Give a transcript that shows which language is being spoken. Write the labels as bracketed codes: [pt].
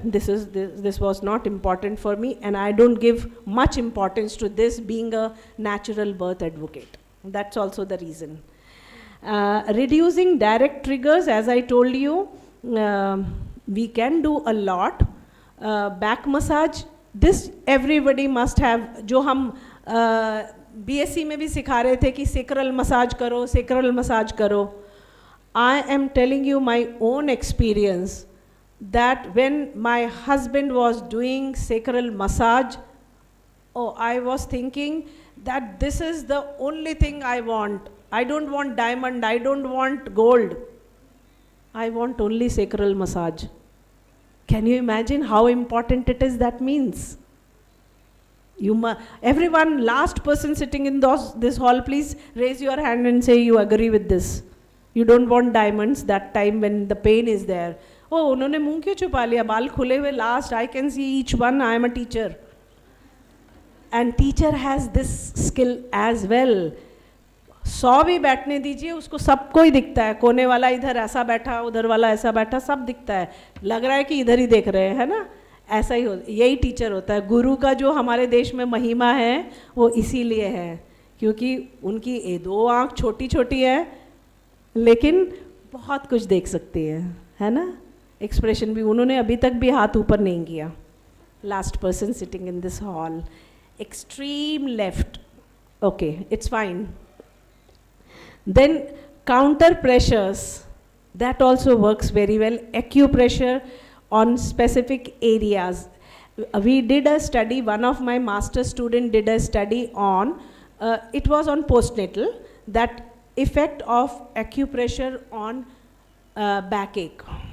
[en] This was not important for me, and I don't give much importance to this being a natural birth advocate. That's also the reason. Reducing direct triggers, as I told you, we can do a lot. Back massage, this everybody must have. [hi] जो हम BSc में भी सिखा रहे थे कि sacral massage करो, sacral massage करो. [en] I am telling you my own experience that when my husband was doing sacral massage, oh, I was thinking that this is the only thing I want. I don't want diamond, I don't want gold. I want only sacral massage. Can you imagine how important it is? That means everyone, last person sitting in this hall, please raise your hand and say you agree with this. You don't want diamonds that time when the pain is there. [hi] Oh, उन्होंने मुंह क्यों छुपा लिया, बाल खुले हुए, [en] last I can see each one. I am a teacher, and teacher has this skill as well. [hi] 100 भी बैठने दीजिए, उसको सबको ही दिखता है, कोने वाला इधर ऐसा बैठा, उधर वाला ऐसा बैठा, सब दिखता है, लग रहा है कि इधर ही देख रहे हैं, है ना? ऐसा ही यही टीचर होता है. गुरु का जो हमारे देश में महिमा है वो इसीलिए है क्योंकि उनकी 2 आँख छोटी छोटी है लेकिन बहुत कुछ देख सकती है ना? एक्सप्रेशन भी, उन्होंने अभी तक भी हाथ ऊपर नहीं किया. [en] Last person sitting in this hall, extreme left. Okay, it's fine. Then counter pressures, that also works very well. Acupressure on specific areas. We did a study, one of my master student did a study on, it was on postnatal, that effect of acupressure on backache.